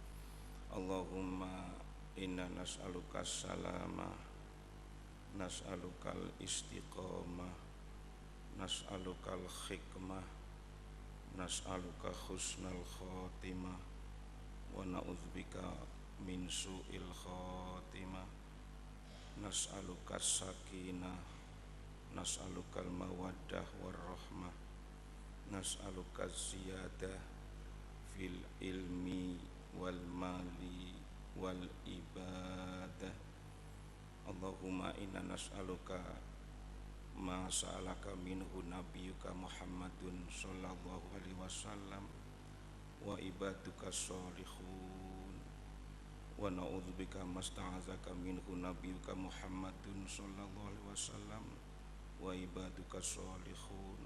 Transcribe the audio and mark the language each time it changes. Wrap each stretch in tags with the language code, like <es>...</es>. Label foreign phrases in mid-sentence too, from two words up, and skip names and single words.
<ar>اللهم إنا نسألك السلامة، نسألك الاستقامة، نسألك الحكمة، نسألك حسن الخاتمة، ونعوذ بك من سوء الخاتمة. نسألك السكينة، نسألك المودة والرحمة، نسألك زيادة في العلم والمال والعبادة. اللهم إنا نسألك ما سألك منه نبيك محمد صلى الله عليه وسلم وعبادك الصالحون، ونعوذ بك مما استعاذك منه نبيك محمد صلى الله عليه وسلم وعبادك الصالحون.</ar>